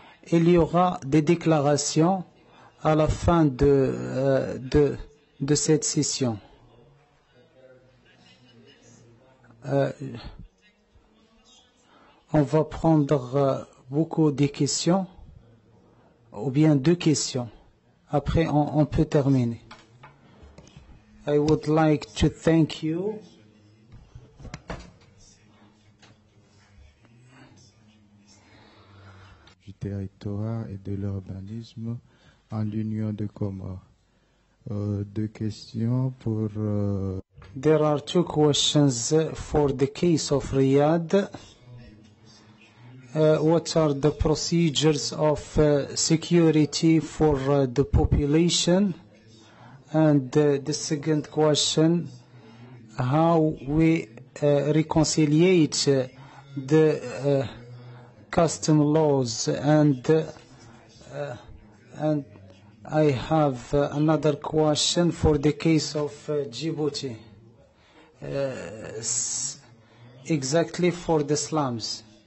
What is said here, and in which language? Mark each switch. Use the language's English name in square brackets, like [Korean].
[French] Il y aura des déclarations à la fin de cette session. On va prendre beaucoup de questions, ou bien 2 questions. Après, on peut terminer. [English] I would like to thank you. [French] Du territoire et de l'urbanisme en l'Union de Comores. 2 questions pour... [English] There are 2 questions for the case of Riyadh. What are the procedures of security for the population? And the second question, how we reconciliate the custom laws and I have another question for the case of Djibouti, exactly for the slums.